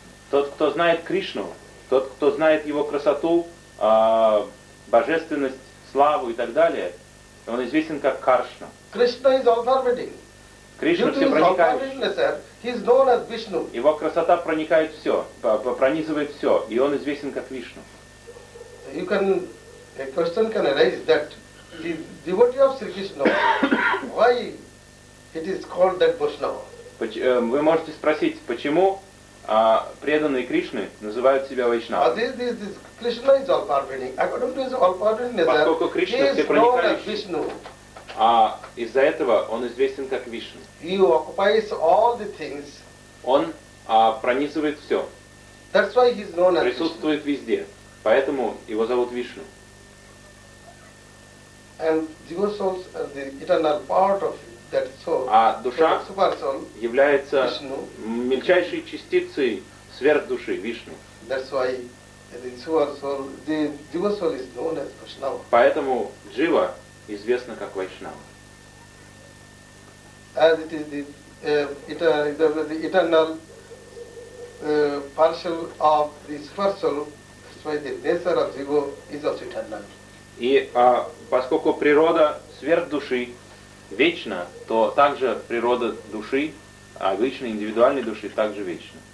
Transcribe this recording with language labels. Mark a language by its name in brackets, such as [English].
[Russian] Тот, кто знает Кришну, тот, кто знает его красоту, божественность, славу и так далее, он известен как Кришна. [English] Krishna is all pervading. [Russian] Кришна всепроникающий. [English] He is known as Vishnu. [Russian] Его красота проникает все, пронизывает все, и он известен как Вишну. [English] You can A question can arise that the devotee of Sri Krishna, why it is called that Vaishnava? [Russian] Вы можете спросить, почему преданные Кришны называют себя Вайшнава? [English] This Krishna is all pervading. According to his all pervading nature, [Russian] поскольку Кришна всепроникающий, из-за этого он известен как Вишну. [English] He occupies all the things. [Russian] Он пронизывает все. [English] That's why he is known as [Russian] присутствует везде. Поэтому его зовут Вишну. [English] And jiva soul is the eternal part of that soul. [Russian] А душа является мельчайшей частицей сверхдуши Вишну. [English] That's why the jiva soul is known as Vaishnava. [Russian] Поэтому джива известна как Вайшнава. [English] As it is the eternal partial of the super soul, that's why the nature of jiva is also eternal. [Russian] И поскольку природа сверхдуши вечна, то также природа души, обычной индивидуальной души, также вечна.